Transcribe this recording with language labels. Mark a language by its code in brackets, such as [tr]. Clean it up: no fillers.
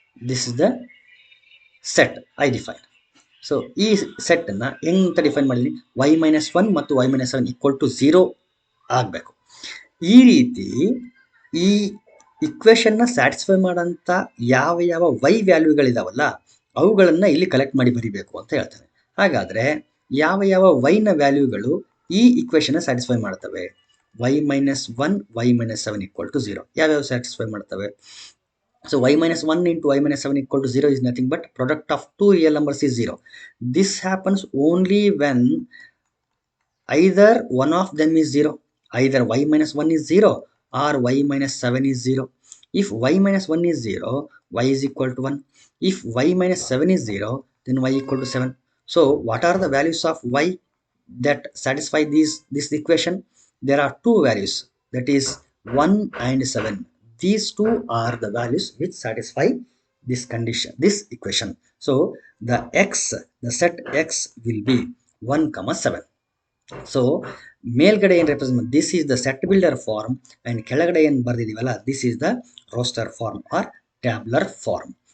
[en] This is the set I define. [kn] So ಈ ಸೆಟ್ಟನ್ನು ಹೆಂಗೆ define ಮಾಡಿದ್ದೀನಿ, [en] y minus 1 [kn] ಮತ್ತು [en] y minus 7 equal to 0 [kn] ಆಗಬೇಕು. ಈ ರೀತಿ ಈ ಇಕ್ವೇಷನ್ನ ಸ್ಯಾಟಿಸ್ಫೈ ಮಾಡೋಂಥ ಯಾವ ಯಾವ y ವ್ಯಾಲ್ಯೂಗಳಿದಾವಲ್ಲ ಅವುಗಳನ್ನು ಇಲ್ಲಿ ಕಲೆಕ್ಟ್ ಮಾಡಿ ಬರೀಬೇಕು ಅಂತ ಹೇಳ್ತಾರೆ. ಹಾಗಾದರೆ ಯಾವ ಯಾವ y ನ ವ್ಯಾಲ್ಯೂಗಳು ಈ ಇಕ್ವೇಷನ್ನ ಸ್ಯಾಟಿಸ್ಫೈ ಮಾಡ್ತವೆ? [en] y minus 1, y minus 7 equal to 0 [kn] ಯಾವ್ಯಾವ ಸ್ಯಾಟಿಸ್ಫೈ ಮಾಡ್ತವೆ? [en] So y minus 1 into y minus 7 equal to 0 is nothing but product of two real numbers is 0. This happens only when either one of them is 0. Either y minus 1 is 0 or y minus 7 is 0. If y minus 1 is 0, y is equal to 1. If y minus 7 is 0, then y equal to 7. So what are the values of y that satisfy this equation? There are two values, that is 1 and 7. These two are the values which satisfy this condition, this equation. So the set x will be 1, 7. So [kn] ಮೇಲ್ಗಡೆ ಏನು represent, [en] this is the set builder form and [kn] ಕೆಳಗಡೆ ಏನು ಬರೆದಿದ್ದೀವಲ್ಲ [en] This is the roster form or tabular form.